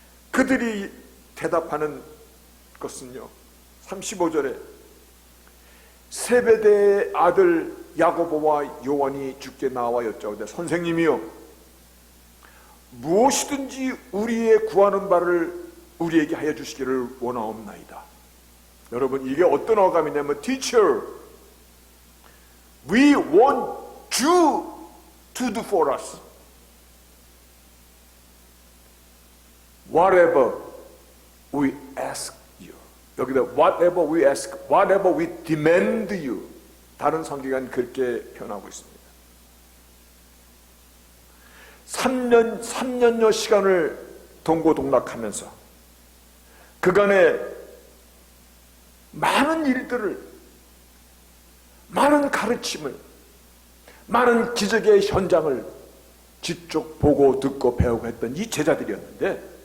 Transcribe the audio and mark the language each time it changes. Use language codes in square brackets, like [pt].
[ko] 그들이 대답하는 것은요, 35절에 세베대의 아들 야고보와 요한이 주께 나와 여짜오되 선생님이요 무엇이든지 우리의 구하는 바를 우리에게 하여 주시기를 원하옵나이다. 여러분, 이게 어떤 어감이냐면 [en] Teacher, we want you to do for us whatever we ask you. [ko] 여기다 [en] whatever we ask, whatever we demand you. [ko] 다른 성경은 그렇게 표현하고 있습니다. 3년여 시간을 동고동락하면서 그간의 많은 일들을, 많은 가르침을, 많은 기적의 현장을 직접 보고 듣고 배우고 했던 이 제자들이었는데